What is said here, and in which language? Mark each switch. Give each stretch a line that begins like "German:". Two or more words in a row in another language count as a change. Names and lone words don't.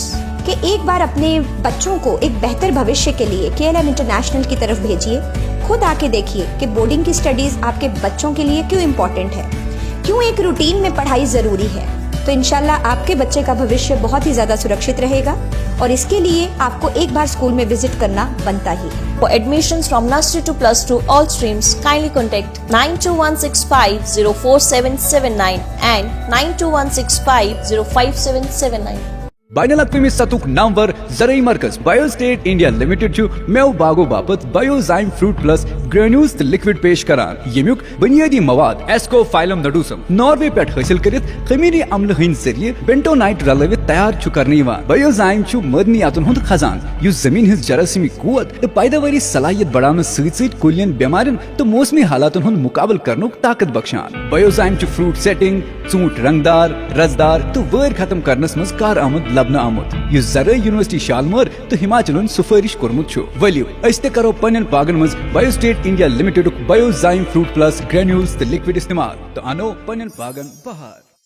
Hindi: कि एक बार अपने बच्चों को एक बेहतर भविष्य के लिए KLM इंटरनेशनल की तरफ भेजिए। खुद आके देखिए कि बोर्डिंग की स्टडीज़ आपके बच्चों के लिए क्यों इम्पोर्टेंट है, क्यों एक रूटीन में पढ़ाई ज़रूरी है। तो इंशाल्लाह आपके बच्चे का भविष्य बहुत ही ज़्यादा सुरक्षित रहेगा और इसके लिए आपको एक बार स्कूल में विजिट करना बनता ही है।
English: For admissions from nursery to plus 2 all streams, kindly contact 92165-04779 and 92165-05779.
Kashmiri: बाइनल अक़वामी सतुक नामवर ज़रई मरकज़ बायोस्टेट इंडिया लिमिटेड छु मेव बागो बापत बायोजाइम फ्रूट प्लस ग्रेन्यूल्स लिक्विड पेश करान। यमुक बुनियादी मवाद एस्कोफाइलम नडूसम नॉर्वे पे हासिल करित खमीरी अम्ल हिंद जरिए बेंटोनाइट रलवित तैयार छु करने यवान। बायोजाइम छु मदनियातुन हुंद खजान युस जमीन हिंद जरासीमी कुवत तो पैदावारी सलाहियत बढ़ाने सहित कुलियन बीमारियन तो मौसमी हालातुन हुंद मुकाबल करनुक ताकत बख्शान। बायोजाइम छु
English: fruit setting,
Kashmiri: ऊंट रंगदार, रसदार तो वैर खत्म करनस मज कार आमद लबना आमुत। यु ज़रई यूनिवर्सिटी शालमर तो हिमाचलन सुफारिश कोरमुत छु। वलियो अस्ते करो पन्नन पागन मज बायोस्टेट इंडिया लिमिटेड बायोजाइम फ्रूट प्लस ग्रेन्यूल्स द लिक्विड इस्तेमाल तो अनो पन्नन पागन बहार।